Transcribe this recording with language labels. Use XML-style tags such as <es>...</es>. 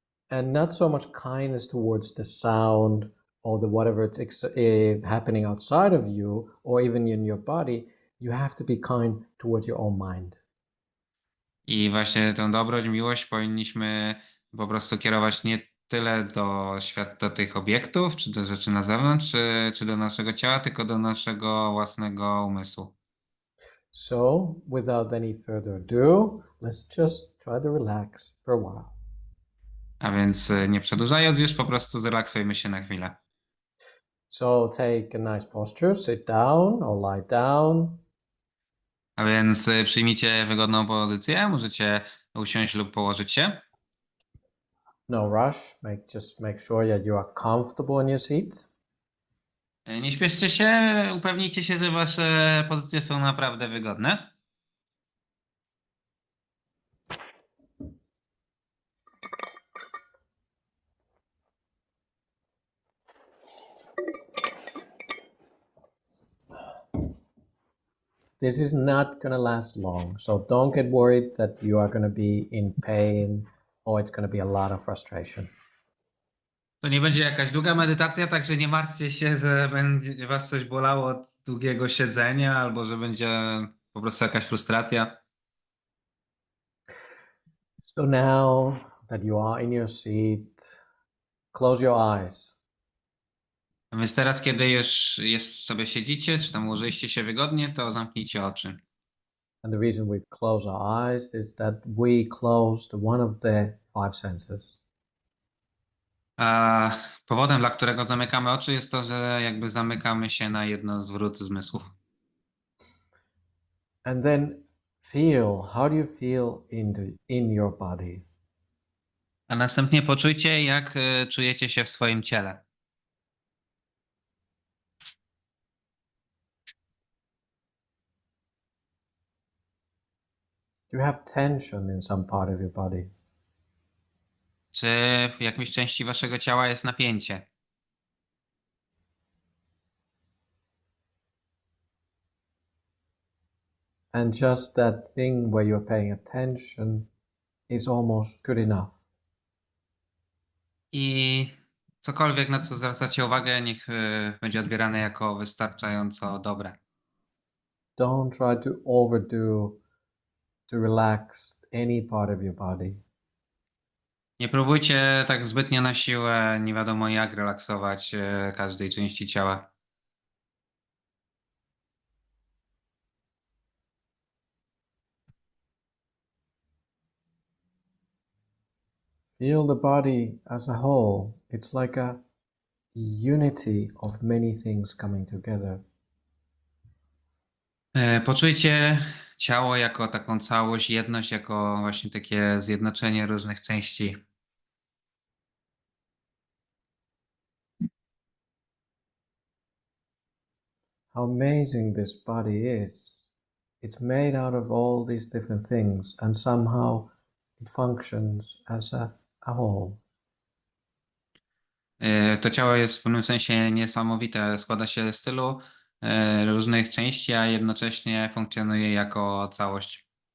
<en>And not so much kindness towards the sound or the whatever it's happening outside of you or even in your body. You have to be kind towards your own mind.</en> <pl>I właśnie tę dobroć, miłość powinniśmy po prostu kierować nie tyle do tych obiektów, czy do rzeczy na zewnątrz, czy do naszego ciała, tylko do naszego własnego umysłu.</pl> <en>So, without any further ado, let's just try to relax for a while.</en> <pl>A więc nie przedłużając już, po prostu zrelaksujmy się na chwilę.</pl> <en>So, take a nice posture, sit down or lie down.</en> <pl>A więc przyjmijcie wygodną pozycję, możecie usiąść lub położyć się.</pl> <en>No rush, just make sure that you are comfortable in your seat.</en> <pl>Nie śpieszcie się, upewnijcie się, że wasze pozycje są naprawdę wygodne.</pl> <en>This is not going to last long, so don't get worried that you are going to be in pain or it's going to be a lot of frustration.</en> <pl>To nie będzie jakaś długa medytacja, także nie martwcie się, że będzie was coś bolało od długiego siedzenia, albo że będzie po prostu jakaś frustracja.</pl> <en>So now that you are in your seat, close your eyes.</en> <pl>A więc teraz, kiedy już sobie siedzicie, czy tam ułożyliście się wygodnie, to zamknijcie oczy.</pl> <en>And the reason we close our eyes is that we closed one of the five senses.</en> <pl>A powodem, dla którego zamykamy oczy, jest to, że jakby zamykamy się na jedno z wrót zmysłów.</pl> <en>And then feel, how do you feel in your body?</en> <pl>A następnie poczujcie, jak czujecie się w swoim ciele.</pl> <en>Do you have tension in some part of your body?</en> <pl>Czy w jakiejś części waszego ciała jest napięcie?</pl> <en>And just that thing where you're paying attention is almost good enough.</en> <pl>I Cokolwiek, na co zwracacie uwagę, niech będzie odbierane jako wystarczająco dobre.</pl> <en>Don't try to overdo to relax any part of your body.</en> <pl>Nie próbujcie tak zbytnio na siłę, nie wiadomo jak relaksować każdej części ciała.</pl> <en>Feel the body as a whole. It's like a unity of many things coming together.</en> <pl>Poczujcie ciało jako taką całość, jedność, jako właśnie takie zjednoczenie różnych części.</pl> <en>How amazing this body is. It's made out of all these different things, and somehow it functions as a whole.</en> <pl>To ciało jest w pewnym sensie niesamowite. Składa się z tylu różnych części, a jednocześnie funkcjonuje jako całość.</pl>